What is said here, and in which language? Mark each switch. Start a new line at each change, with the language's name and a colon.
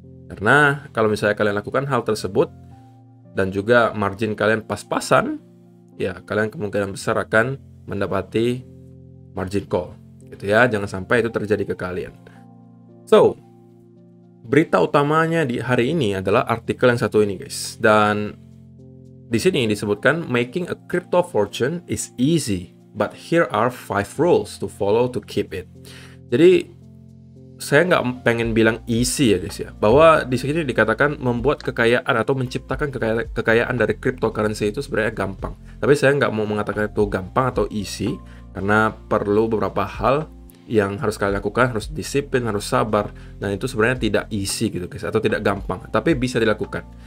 Indonesian: Karena kalau misalnya kalian lakukan hal tersebut dan juga margin kalian pas-pasan, ya kalian kemungkinan besar akan mendapati margin call gitu ya. Jangan sampai itu terjadi ke kalian. So, berita utamanya di hari ini adalah artikel yang satu ini guys. Dan di sini disebutkan,
English: making a crypto fortune is easy, but here are 5 rules to follow to keep it.
Indonesian: Jadi, saya nggak pengen bilang easy ya guys ya, bahwa di sini dikatakan membuat kekayaan atau menciptakan kekayaan dari cryptocurrency itu sebenarnya gampang. Tapi saya nggak mau mengatakan itu gampang atau easy, karena perlu beberapa hal yang harus kalian lakukan, harus disiplin, harus sabar, dan itu sebenarnya tidak easy gitu guys, atau tidak gampang, tapi bisa dilakukan.